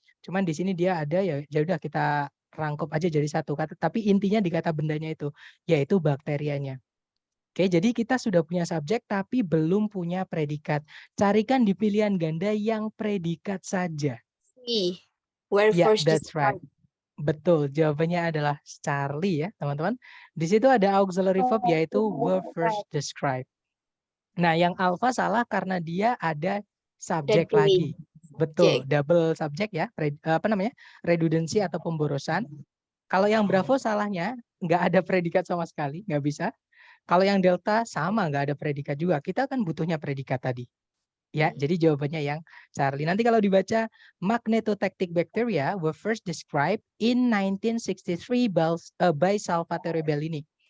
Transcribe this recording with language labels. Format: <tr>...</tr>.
<id>Cuman di sini dia ada ya, ya udah kita rangkup aja jadi satu kata, tapi intinya di kata bendanya itu, yaitu bakterianya. Oke, jadi kita sudah punya subjek tapi belum punya predikat. Carikan di pilihan ganda yang predikat saja.</id> <en>Where</en> <id>Ya,</id> <en>first that's right.</en> <id>Betul, jawabannya adalah Charlie ya, teman-teman. Di situ ada auxiliary verb yaitu</id> <en>were first described.</en> <id>Nah, yang alpha salah karena dia ada subjek lagi. Betul, double subjek ya, redundancy atau pemborosan. Kalau yang Bravo salahnya nggak ada predikat sama sekali, nggak bisa. Kalau yang Delta sama, nggak ada predikat juga. Kita kan butuhnya predikat tadi. Ya, jadi jawabannya yang Charlie. Nanti kalau dibaca,</id> <en>magnetotactic bacteria were first described in 1963 by Salvatore Bellini.</en>